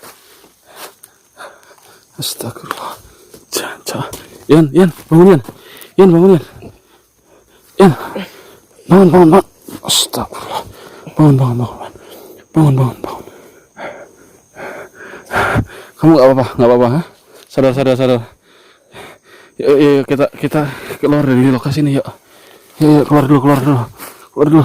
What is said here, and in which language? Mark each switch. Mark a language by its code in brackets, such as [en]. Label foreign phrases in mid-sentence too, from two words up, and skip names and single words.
[id] Astagfirullah. Jangan. Yan, bangun Yan. Yan, bangun Yan. Yan. Bangun. Astagfirullah. Bangun. Kamu nggak apa-apa, ha? Sadar. Yuk, kita keluar dari lokasi ini, yuk. Yuk, keluar dulu.